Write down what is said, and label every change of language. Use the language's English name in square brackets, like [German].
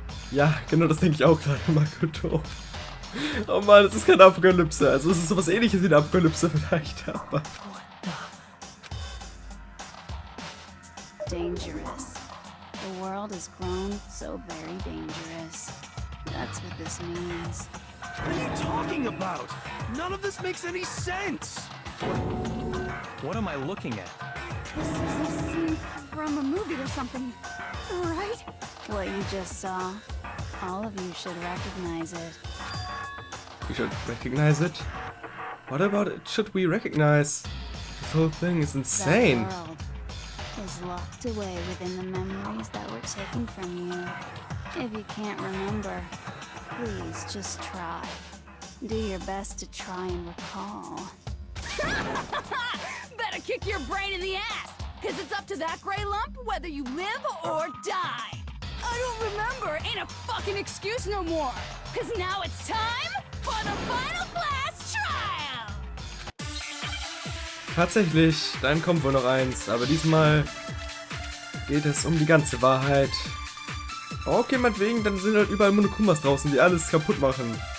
[German] Ja, genau das denke ich auch gerade, Makoto. Oh Mann, das ist keine Apokalypse. Also es ist sowas ähnliches wie eine Apokalypse vielleicht, aber... [English] Dangerous. The world has grown so very dangerous. That's what this means. What are you talking about? None of this makes any sense! What am I looking at? This is a scene from a movie or something, right? What you just saw, all of you should recognize it. We should recognize it? What about it should we recognize? This whole thing is insane. That world is locked away within the memories that were taken from you. If you can't remember, please just try. Do your best to try and recall. Better kick your brain in the ass, because it's up to that gray lump whether you live or die. I don't remember ain't a fucking excuse no more, because now it's time for the final class trial. [German] Tatsächlich, dann kommt wohl noch eins, aber diesmal geht es um die ganze Wahrheit. Okay, meinetwegen, dann sind halt überall Monokumas draußen, die alles kaputt machen.